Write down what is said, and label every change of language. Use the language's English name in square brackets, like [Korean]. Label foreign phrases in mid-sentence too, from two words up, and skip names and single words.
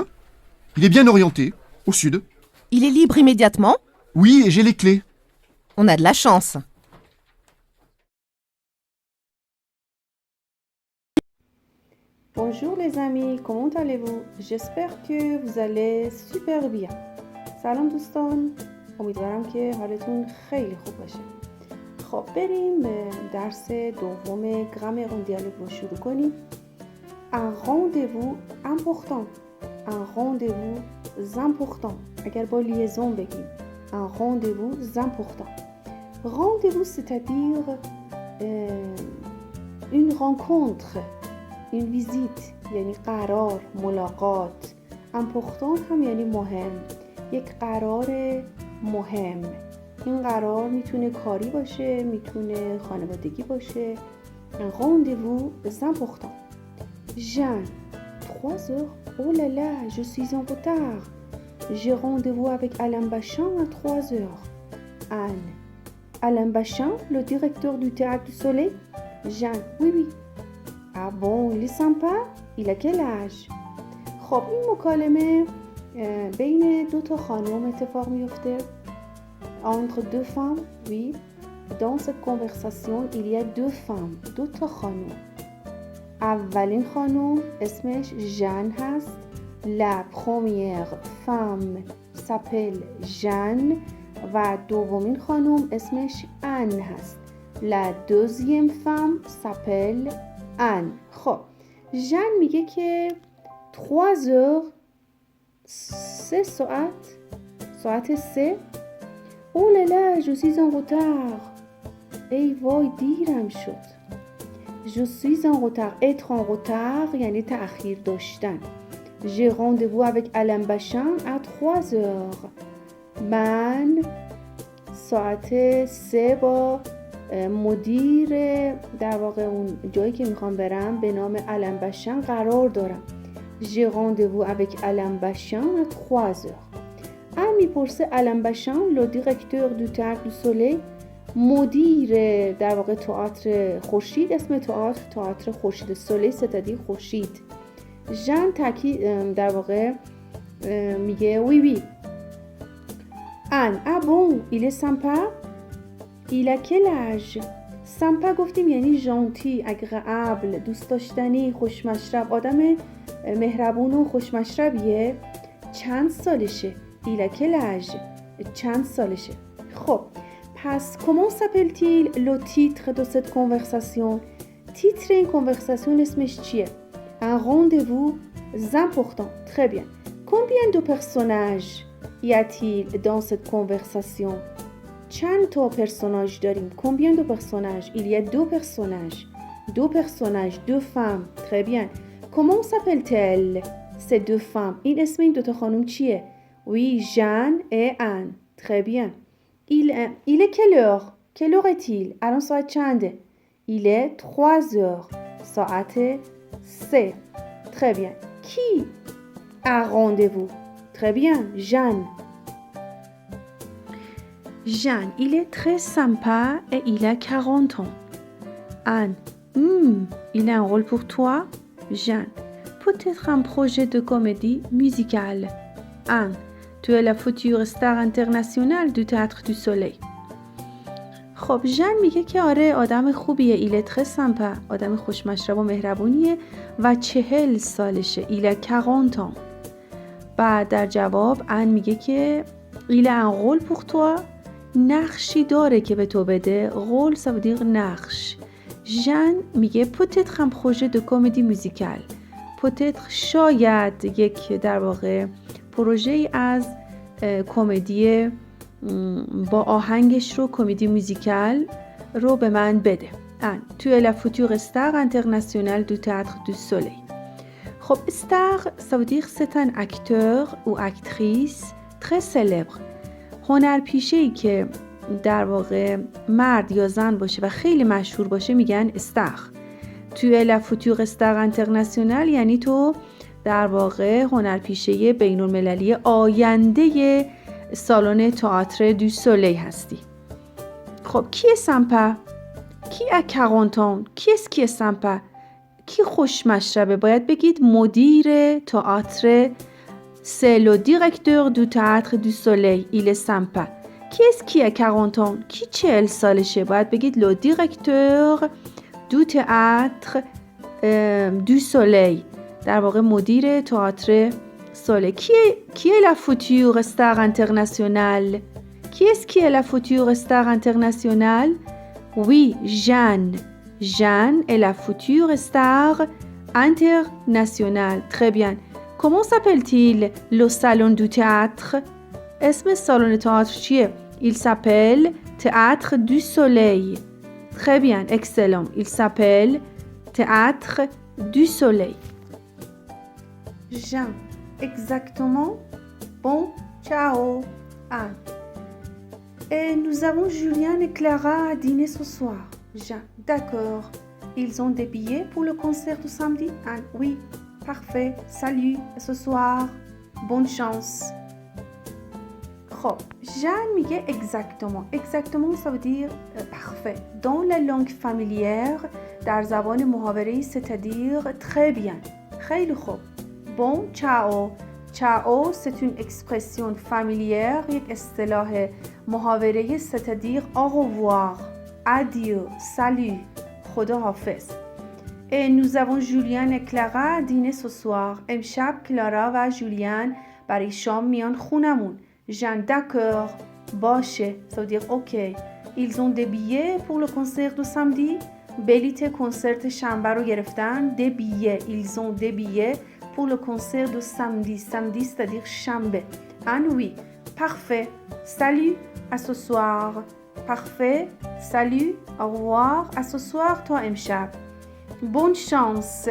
[French] Il est bien orienté, au sud. Il est libre immédiatement? Oui, et j'ai les clés. On a de la chance. Bonjour les amis, comment allez-vous? J'espère que vous allez super bien. [Persian] سلام دوستان، امیدوارم که حالتون خیلی خوب باشه. خب بریم به درس دوم گرامر اون دیالوگ رو شروع کنیم. [French] Un rendez-vous important. Un rendez-vous important. [Persian] اگر با لیزون بگیم [French] un rendez-vous important. Rendez-vous c'est-à-dire une rencontre, une visite [Persian] یعنی قرار، ملاقات. important هم یعنی مهم، یک قرار مهم. این قرار میتونه کاری باشه، میتونه خانوادگی باشه. [French] un rendez-vous important. Jeanne, 3 heures. Oh là là, je suis en retard. J'ai rendez-vous avec Alain Bachin à 3 heures. Anne, Alain Bachin, le directeur du Théâtre du Soleil? Jeanne, oui. Ah bon, il est sympa? Il a quel âge? [Persian] خب این مکالمه بین 2 خانم اتفاق میفته. [French] Entre 2 femmes, oui. Dans cette conversation, il y a 2 femmes, 2 خانم. [Persian] اولین خانم اسمش ژن هست. [French] La première femme s'appelle Jeanne [Persian] و دومین خانم اسمش ان هست. [French] La deuxième femme s'appelle Anne. [Persian] خب ژن میگه که 3 heures 3 ساعت 3. [French] Oh là là, je suis en retard. [Persian] ای وای دیرم شد. [French] Je suis en retard. Être en retard [Persian] یعنی تأخیر داشتن. [French] J'ai rendez-vous avec Alain Bachin à 3 heures. [Persian] من ساعت 3 با مدیر در واقع اون جایی که میخوام برم به نام آلن باشن قرار دارم. [French] J'ai rendez-vous avec Alain Bachin à 3 heures. [Persian] میپرسه آلن باشن [French] le directeur du Théâtre du Soleil، [Persian] مدیر در واقع تئاتر خورشید. اسم تئاتر خورشید سولی c'est-à-dire خورشید. ژن در واقع میگه oui. [French] Ah bon, il est sympa? Il a quel âge? [Persian] سمپا گفتیم یعنی [French] gentil, agréable, [Persian] دوست داشتنی، خوشمشرب. آدم مهربون و خوشمشربیه. چند سالشه؟ [French] Il a quel âge? [Persian] چند سالشه؟ خب پس [French] comment s'appelle-t-il le titre de cette conversation? [Persian] تیتر این conversation اسمش چیه؟ [French] Un rendez-vous important. Très bien. Combien de personnages y a-t-il dans cette conversation? [Persian] چند تا پرسوناژ داریم؟ [French] Combien de personnages? Il y a 2 personnages. 2 personnages, 2 femmes. Très bien. Comment s'appellent-elles ces 2 femmes? [Persian] این اسم این 2 خانم چیه؟ [French] Oui, Jeanne et Anne. Très bien. Il est quelle heure? Quelle heure est-il? [Persian] الان ساعت چنده؟ [French] Il est 3 heures. [Persian] ساعت 3. [French] Très bien. Qui a rendez-vous? Très bien, Jeanne. Jeanne, il est très sympa et il a 40 ans. Anne, il a un rôle pour toi? Jeanne, peut-être un projet de comédie musicale. Anne, tu es la future star internationale du Théâtre du Soleil. [Persian] خب ژن میگه که آره آدم خوبیه. [French] il très sympa, [Persian] آدم خوشمشرب و مهربونیه و 40 سالشه. [French] il 40 ans. [Persian] بعد در جواب ان میگه که [French] il a un rôle pour toi. [Persian] نقشی داره که به تو بده. [French] rôle ça veut dire نقش. [Persian] ژن میگه [French] peut-être un projet de comédie musicale. [Persian] peut-être شاید یک در واقع پروژه‌ای از کمدی با آهنگش رو [French] comédie musicale [Persian] رو به من بده. [French] Tu es la future star internationale du théâtre du soleil. خب star ça veut dire c'est un acteur ou actrice très célèbre. [Persian] هنرپیشه‌ای که در واقع مرد یا زن باشه و خیلی مشهور باشه میگن star. [French] Tu es la future star internationale [Persian] یعنی تو در واقع هنرپیشه بین المللی آینده سالن تئاتر دو سولی هستی. خب کی سمپا؟ کی اکارانتون؟ کی سمپا؟ کی خوش مشربه؟ باید بگید مدیر تئاتر [French] c'est le directeur du théâtre du soleil il est sympa. [Persian] کی اکارانتون؟ کی 40 سالشه؟ باید بگید [French] le directeur du théâtre du soleil [Persian] در واقع مدیر تئاتر سوله. [French] qui est la future star internationale? qui est la future star internationale? Oui, Jeanne. Jeanne est la future star internationale. Très bien. Comment s'appelle-t-il le salon du théâtre? [Persian] اسم سالن تئاتر چیه؟ [French] Il s'appelle Théâtre du Soleil. Très bien, excellent. Il s'appelle Théâtre du Soleil. Jean, exactement. Bon, ciao. Anne. Et nous avons Julien et Clara à dîner ce soir. Jean, d'accord. Ils ont des billets pour le concert du samedi? Anne, oui. Parfait. Salut. À ce soir. Bonne chance. خب Jeanne میگه exactement. Exactement ça veut dire parfait. Dans la langue familière [Persian] در زبان محاوره‌ای [French] c'est-à-dire très bien. [Persian] خیلی خوب. [French] Bon, ciao. Ciao c'est une expression familière [Persian] یک اصطلاح محاوره‌ای [French] c'est-à-dire au revoir. Adieu. Salut. [Persian] خدا حافظ. [French] Et nous avons Julien et Clara à dîner ce soir. [Persian] امشب کلارا و جولیان برای شام میان خونمون. [French] Jean, d'accord. باشه. Ça veut dire ok. Ils ont des billets pour le concert du samedi. [Persian] بلیت کنسرت شنبه رو گرفتن. [French] Des billets. Ils ont des billets pour le concert du samedi. Samedi, c'est-à-dire شنبه. Ah oui. Parfait. Salut. À ce soir. Parfait. Salut. Au revoir. À ce soir. [Persian] تا امشب. [French] Bonne chance.